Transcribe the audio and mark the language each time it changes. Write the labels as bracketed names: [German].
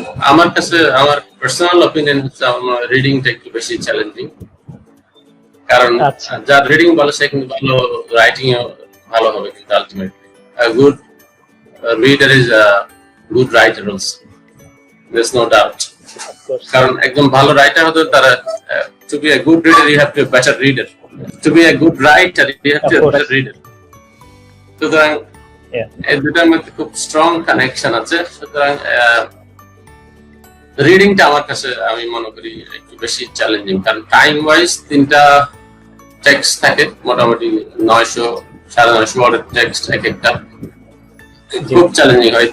[Bangla] আমার কাছে আমার পার্সোনাল অপিনিয়ন হচ্ছে আমার রিডিংটা একটু বেশি চ্যালেঞ্জিং, কারণ যার রিডিং ভালো সে কিন্তু ভালো রাইটিং ভালো হবে, কিন্তু [English] Ultimately good reader is a good writer also, there's no doubt. [Bangla] কারণ একদম ভালো রাইটার হতে তারা [English] to be a good reader you have to be a better reader, to be a good writer you have to be a better reader. [Bangla] সুতরাং এই দুটার মধ্যে খুব স্ট্রং কানেকশন আছে। সুতরাং রিডিংটা আমার কাছে আমি মনে করি একটু বেশি চ্যালেঞ্জিং, কারণ টাইম ওয়াইজ 3টা টেক্সট থাকে, মোটামুটি 900-950 ওয়ার্ডের টেক্সট এক একটা, খুব চ্যালেঞ্জিং হয়।